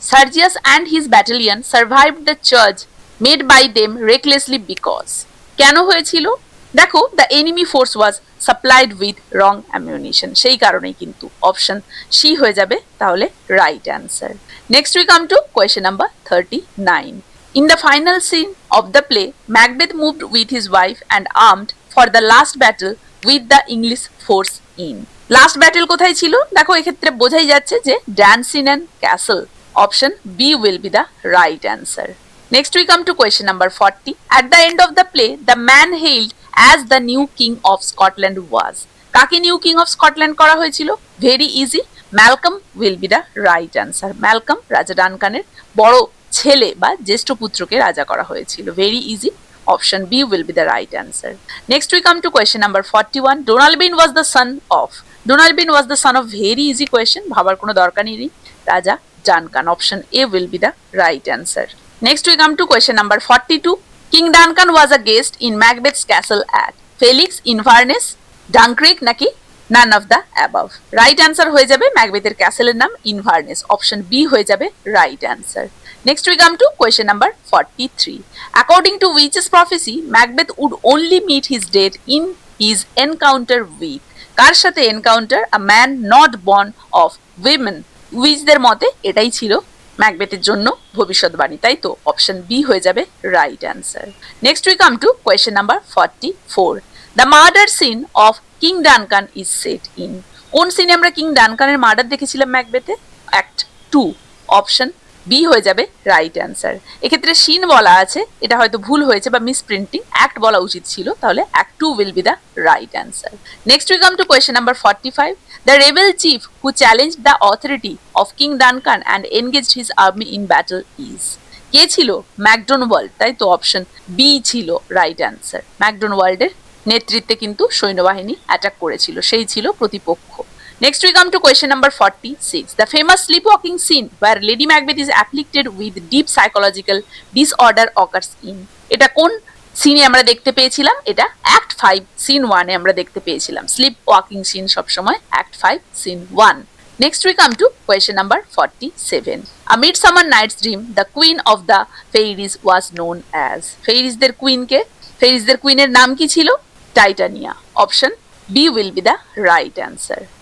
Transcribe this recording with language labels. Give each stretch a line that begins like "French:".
English: Sergius and his battalion survived the charge made by them recklessly because.
Bangla: কেন হয়েছিল?
English: দেখো, the enemy force was supplied with wrong ammunition,
Bangla: সেই কারণেই কিন্তু। Option C হয়ে যাবে তাহলে right answer.
English: Next we come to question number 39. In the final scene of the play, Macbeth moved with his wife and armed for the last battle with the English force in.
Bangla: Last battle কোথায় ছিল? দেখো, এক্ষেত্রে বোঝাই যাচ্ছে যে Dunsinane Castle.
English: Option B will be the right answer. Next we come to question number 40. At the end of the play, the man hailed as the new king of Scotland was.
Bangla: কাকে
English: new king of Scotland
Bangla: করা হয়েছিল?
English: Very easy, Malcolm will be the right answer.
Bangla: Malcolm রাজা ডানকানের বড় ছেলে বা জ্যেষ্ঠ পুত্রকে রাজা করা হয়েছিল।
English: Very easy, option B will be the right answer. Next we come to question number 41. Donalbain was the son of. Donalbain was the son of very easy question,
Bangla: ভাবার কোনো দরকারই নেই, রাজা Duncan.
English: Option A will be the right answer. Next we come to question number 42. King Duncan was a guest in Macbeth's castle at Felix, Inverness, Dunkirk নাকি none of the above.
Bangla: Right answer হয়ে যাবে ম্যাকবেথের ক্যাসেলের নাম ইনভারনেস। Option B হয়ে যাবে right answer.
English: Next we come to question number 43. According to which's prophecy, Macbeth would only meet his death in his encounter with,
Bangla: কার সাথে encounter?
English: A man not born of women.
Bangla: উইচদের মতে এটাই ছিল ম্যাকবেথের জন্য ভবিষ্যৎবাণী, তাই তো অপশন বি হয়ে যাবে right answer.
English: Next we come to question number 44. The murder scene of king Duncan is set in,
Bangla: কোন সিনে আমরা কিং ডানকানের মার্ডার দেখেছিলাম ম্যাকবেথে? অ্যাক্ট 2। অপশন বি হয়ে যাবে রাইট অ্যান্সার। এক্ষেত্রে সিন বলা আছে, এটা হয়তো ভুল হয়েছে বা মিসপ্রিন্টিং, অ্যাক্ট বলা উচিত ছিল, তাহলে act 2 will be the right answer.
English: Next we come to question number 45. The rebel chief who challenged the authority of King Duncan and engaged his army in battle is,
Bangla: কে ছিল? ম্যাকডোনাল্ড, তাই তো option B ছিল right answer. ম্যাকডোনাল্ডের নেতৃত্বে কিন্তু সৈন্যবাহিনী attack করেছিল, সেই ছিল প্রতিপক্ষ।
English: Next we come to question number 46. The famous sleepwalking scene where Lady Macbeth is afflicted with deep psychological disorder occurs in,
Bangla: এটা কোন সিনে আমরা দেখতে পেয়েছিলাম? এটা অ্যাক্ট 5 সিন 1 এ আমরা দেখতে পেয়েছিলাম। স্লিপ ওয়াকিং সিন সবসময় act 5 scene 1।
English: Next we come to question number 47. A Midsummer Night's Dream, the queen of the fairies was known as,
Bangla: ফেইরিজদের queen কে? ফেইরিজদের কুইনের নাম কি ছিল? Titania. Option B
English: will be the right answer.